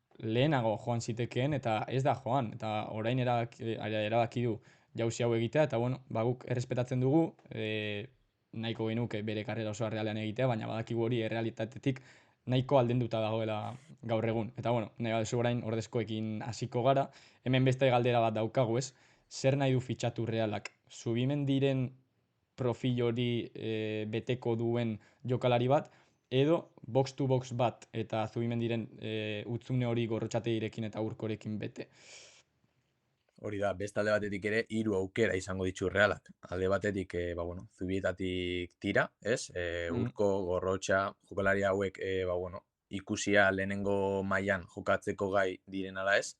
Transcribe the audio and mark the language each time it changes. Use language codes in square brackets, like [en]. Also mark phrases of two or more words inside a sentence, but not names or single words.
[eu] lehenago joan zitekeen eta ez da joan, eta orain erabaki du jauzi hau egitea, eta bueno, guk errespetatzen dugu, nahiko genuke bere karrera osoa Realean egitea, baina badakigu hori errealitatetik nahiko aldenduta dagoela gaur egun. Eta bueno, nahi baduzu orain ordezkoekin hasiko gara, hemen beste galdera bat daukagu, ez? Zer nahi du fitxatu Realak? Zubimendiren profil hori beteko duen jokalari bat, edo [en] box to box [eu] bat eta Zubimendiren utzune hori Gorrotxategirekin eta Urkorekin bete. Hori da, beste alde batetik ere, 3 aukera izango ditu Realak. Alde batetik, Zubietatik tira, ez? Urko, Gorrotxa, jokalari hauek, ikusia lehenengo mailan jokatzeko gai diren ala ez.